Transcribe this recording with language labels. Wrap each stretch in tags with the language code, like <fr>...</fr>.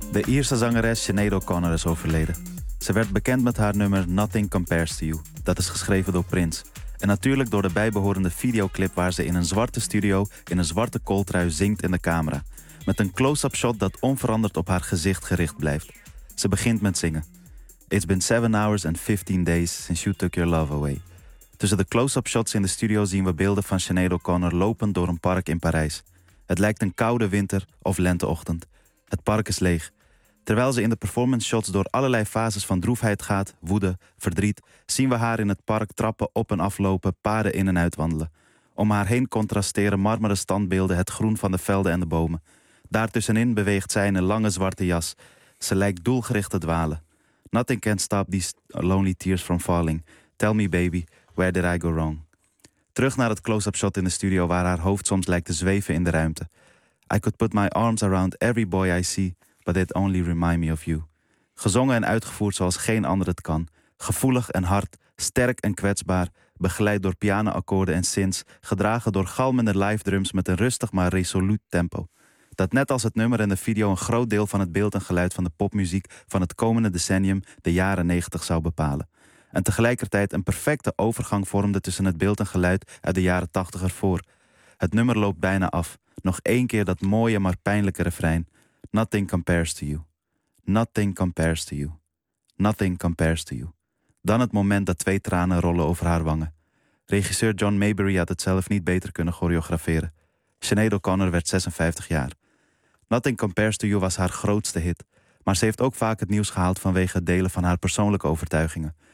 <nl>De Ierse zangeres Sinead O'Connor is overleden. Ze werd bekend met haar nummer Nothing Compares to You. Dat is geschreven door Prince. En natuurlijk door de bijbehorende videoclip waar ze in een zwarte studio in een zwarte kooltrui zingt in de camera. Met een close-up shot dat onveranderd op haar gezicht gericht blijft. Ze begint met zingen.</nl> <en>It's been 7 hours and 15 days since you took your love away.</en> <nl>Tussen de close-up shots in de studio zien we beelden van Sinead O'Connor lopend door een park in Parijs. Het lijkt een koude winter of lenteochtend. Het park is leeg. Terwijl ze in de performance shots door allerlei fases van droefheid gaat, woede, verdriet, zien we haar in het park trappen op en aflopen, paden in en uit wandelen. Om haar heen contrasteren marmeren standbeelden het groen van de velden en de bomen. Daartussenin beweegt zij in een lange zwarte jas. Ze lijkt doelgericht te dwalen.</nl> <en>Nothing can stop these lonely tears from falling. Tell me baby, where did I go wrong?</en> <nl>Terug naar het close-up shot in de studio waar haar hoofd soms lijkt te zweven in de ruimte.</nl> <en>I could put my arms around every boy I see. But it only reminds me of you.</en> <nl>Gezongen en uitgevoerd zoals geen ander het kan. Gevoelig en hard, sterk en kwetsbaar. Begeleid door pianoakkoorden en synths. Gedragen door galmende live drums met een rustig maar resoluut tempo. Dat net als het nummer en de video een groot deel van het beeld en geluid van de popmuziek van het komende decennium, de jaren 90, zou bepalen. En tegelijkertijd een perfecte overgang vormde tussen het beeld en geluid uit de jaren 80 ervoor. Het nummer loopt bijna af. Nog één keer dat mooie maar pijnlijke refrein.</nl> <en>Nothing compares to you. Nothing compares to you. Nothing compares to you.</en> <nl>Dan het moment dat twee tranen rollen over haar wangen. Regisseur John Mayberry had het zelf niet beter kunnen choreograferen. Sinead O'Connor werd 56 jaar. Nothing Compares to You was haar grootste hit. Maar ze heeft ook vaak het nieuws gehaald vanwege het delen van haar persoonlijke overtuigingen.</nl>